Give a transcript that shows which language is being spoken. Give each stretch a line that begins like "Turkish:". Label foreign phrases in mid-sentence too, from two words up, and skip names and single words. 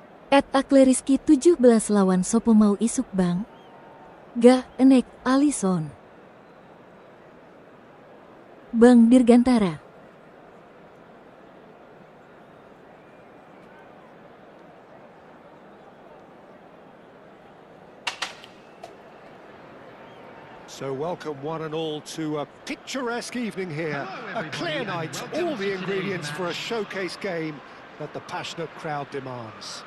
Javanese: Akleriski 17 lawan sopo mau isuk bang? Gah, enek, Alison. Bang Dirgantara.
English: So welcome one and all to a picturesque evening here. A clear night, all the ingredients for a showcase game that the passionate crowd demands.